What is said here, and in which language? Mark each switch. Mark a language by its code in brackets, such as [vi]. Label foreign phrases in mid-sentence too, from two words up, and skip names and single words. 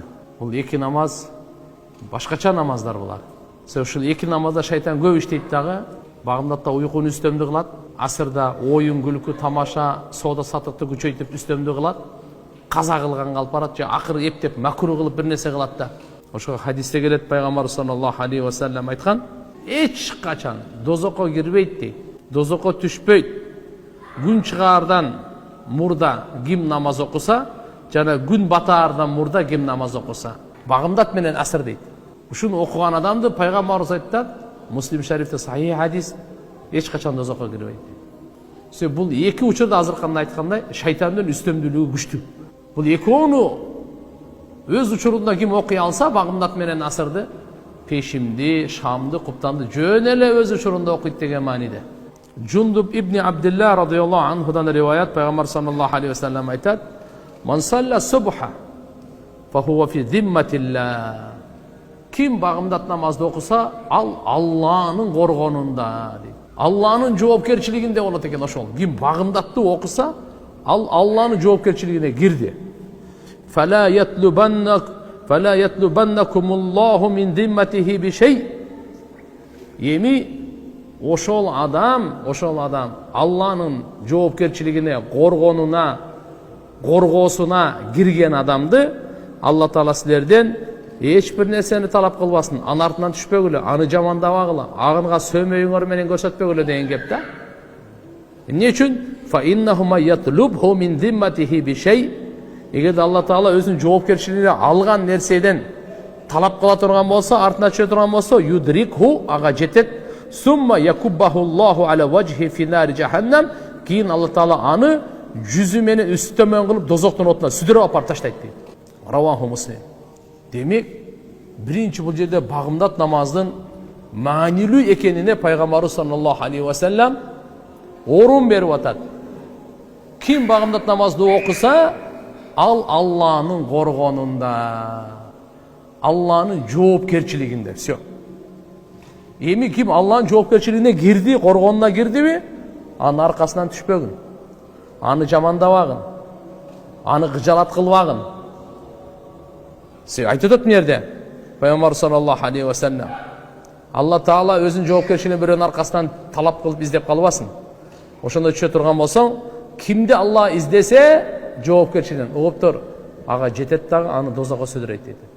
[ky] Бул эки намаз башкача намаздар булар. Ушул эки намазда шайтан көп иштейт дагы. Багымдатта уйкуну үстөмдү кылат, асырда оюн күлкү, тамаша, соода саттыкты күчөйтүп үстөмдү кылат. Каза кылганга алып барат же акыры эптеп макруh кылып бир нерсе кылат да. Ошого хадисте келет, пайгамбар [ar] صلى الله عليه وسلم [ky] айткан: эч качан дозокко кирбейт дейт, дозокко түшпөйт. Күн чыгаардан мурда ким намаз окуса, жана күн батаардан мурда ким намаз окуса, багымдат менен асыр дейт. Ушуну окуган адамды пайгамбарыбыз айтат, Муслим шарифте сахih хадис, эч качан дозокко кирбейт дейт. Бул эки учурда азырканда айткандай, шайтандын үстөмдүүлүгү күчтүү. Бул экөөнү өз учурунда ким окуй алса, багымдат менен асырды, пешимди, шамды, куптанды жөн эле өз учурунда окуйт деген мааниде. Джундуб ибн Абдилла [ar] رضي الله عنه [ky] риваят, пайгамбар [ar] صلى الله عليه وسلم [ky] айтат: [ar] "من صلى الصبح فهو في ذمة الله." [ky] Ким багымдат намазды окуса, ал Алланын коргонунда дейт. Алланын жоопкерчилигинде болот экен ошол. Ким багымдатты окуса, ал Алланын жоопкерчилигине кирди. [ar] فلا يطلبنكم الله من ذمته بشيء. [ky] Эми ошол адам Алланын жоопкерчилигине, коргоосуна кирген адамды Алла Таала силерден эч бир нерсени талап кылбасын. Анын артынан түшпөгүлө, аны жамандабагыла, агынга сөөмөйүңөр менен көрсөтпөгүлө деген кеп да. Эмне үчүн? [ar] فإنهما يطلبه من ذمته بشيء. [ky] Эгерде Алла Таала өзүнүн жоопкерчилигине алган нерседен талап кыла турган болсо, артына түшө турган болсо, юдрикху, ага жетет. [ar] ثم يكبه الله على وجهه في نار جهنم. [ky] Кийин Алла Таала аны жүзү менен үстөмөн кылып дозоктун отуна сүдүрүп апарып таштайт дейт. [ar] رواه مسلم. [ky] Демек, биринчи бул жерде багымдат намаздын маанилүү экенине пайгамбарыбыз [ar] صلى الله عليه وسلم [ky] орун берип атат. Ким багымдат намазды окуса, ал Алланын коргонунда, Алланын жоопкерчилигинде. Всё. Эми ким Алланын жоопкерчилигине кирди, коргонуна кирдиби, анын аркасынан түшпөгүн, аны жамандабагын, аны кыжалат кылбагын. Айтып атат мына пайгамбар [ar] صلى الله عليه وسلم: [ky] Алла Таала өзүнүн жоопкерчилигин бирөөнүн аркасынан талап кылып издеп калбасын. Ошондо түшө турган болсоң, кимди Алла издесе, жоопкерчилигин угуп тур, ага жетет дагы, аны дозокко сүдүрөйт дейт.